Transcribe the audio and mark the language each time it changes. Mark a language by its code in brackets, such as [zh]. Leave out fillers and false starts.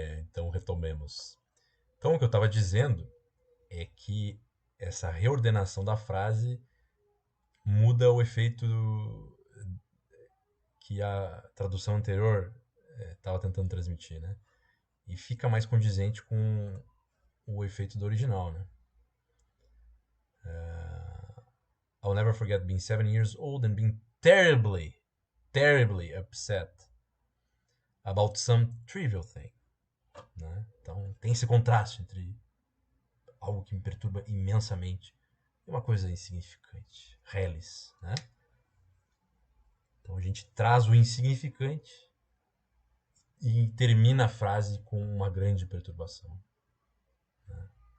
[pt] Então retomemos. Então o que eu estava dizendo é que essa reordenação da frase muda o efeito que a tradução anterior estava tentando transmitir, né? E fica mais condizente com o efeito do original, né? [en] I'll never forget being 7 years old and being terribly, terribly upset about some trivial thing. [pt] Né? Então tem esse contraste entre algo que me perturba imensamente e uma coisa insignificante, reles, né? Então a gente traz o insignificante e termina a frase com uma grande perturbação. Né?